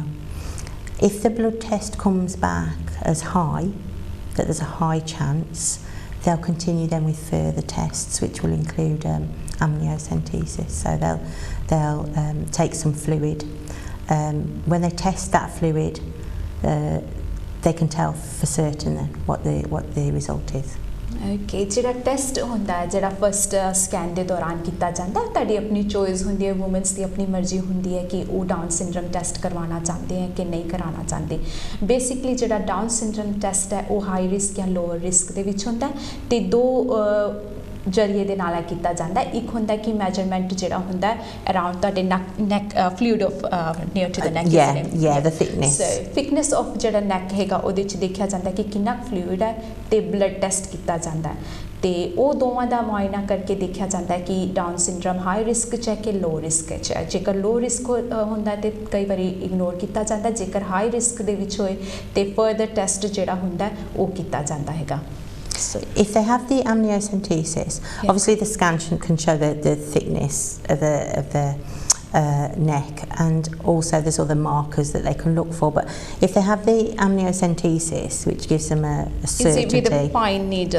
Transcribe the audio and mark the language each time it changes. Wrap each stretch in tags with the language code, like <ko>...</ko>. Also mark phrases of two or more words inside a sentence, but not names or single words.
<en>If the blood test comes back as high, that there's a high chance, they'll continue then with further tests, which will include amniocentesis. So they'll take some fluid. When they test that fluid, they can tell for certain what the result is.</en> <pa>Okay, ਜਿਹੜਾ ਟੈਸਟ ਹੁੰਦਾ ਹੈ ਜਿਹੜਾ</pa> <en>first scan</en> <pa>ਦੇ ਦੌਰਾਨ ਕੀਤਾ ਜਾਂਦਾ ਤੁਹਾਡੀ ਆਪਣੀ ਚੋਇਸ ਹੁੰਦੀ ਹੈ ਵੂਮਨਸ ਦੀ ਆਪਣੀ ਮਰਜ਼ੀ ਹੁੰਦੀ ਹੈ ਕਿ ਉਹ</pa> <en>Down syndrome test</en> <pa>ਕਰਵਾਉਣਾ ਚਾਹੁੰਦੇ ਹੈ ਕਿ ਨਹੀਂ ਕਰਾਉਣਾ ਚਾਹੁੰਦੇ ਬੇਸਿਕਲੀ ਜਿਹੜਾ</pa> <en>Down syndrome test</en> <pa>ਹੈ ਉਹ</pa> <en>high risk</en> <pa>ਜਾਂ</pa> <en>lower risk</en> <pa>ਦੇ ਵਿੱਚ ਹੁੰਦਾ ਤੇ ਦੋ ਜਰੀਏ ਦੇ ਨਾਲ ਕੀਤਾ ਜਾਂਦਾ ਇੱਕ ਹੁੰਦਾ ਕਿ ਮੈਜਰਮੈਂਟ ਜਿਹੜਾ ਹੁੰਦਾ ਅਰਾਊਂਡ ਤੁਹਾਡੇ</pa> <en>neck fluid of near to the neck the thickness. So thickness of</en> <pa>ਜਿਹੜਾ ਨੈਕ ਹੈਗਾ ਉਹਦੇ ਵਿੱਚ ਦੇਖਿਆ ਜਾਂਦਾ ਕਿ ਕਿੰਨਾ ਫਲੂਇਡ ਹੈ ਤੇ</pa> <en>blood test</en> <pa>ਕੀਤਾ ਜਾਂਦਾ ਤੇ ਉਹ ਦੋਵਾਂ ਦਾ ਮੁਆਇਨਾ ਕਰਕੇ ਦੇਖਿਆ ਜਾਂਦਾ ਹੈ ਕਿ</pa> <en>Down syndrome high risk</en> <pa>'ਚ ਹੈ ਕਿ</pa> <en>low risk</en> <pa>'ਚ ਹੈ ਜੇਕਰ</pa> <en>low risk</en> <pa>ਹੁੰਦਾ ਤੇ ਕਈ ਵਾਰੀ ਇਗਨੋਰ ਕੀਤਾ ਜਾਂਦਾ ਜੇਕਰ</pa> <en>high risk</en> <pa>ਦੇ ਵਿੱਚ ਹੋਏ ਤੇ</pa> <en>further test</en> <pa>ਜਿਹੜਾ ਹੁੰਦਾ ਉਹ ਕੀਤਾ ਜਾਂਦਾ ਹੈਗਾ</pa> <en>So if they have the amniocentesis, obviously the scan can show the thickness of the neck, and also there's other markers that they can look for. But if they have the amniocentesis, which gives them a certainty, is it with a fine needle?</en>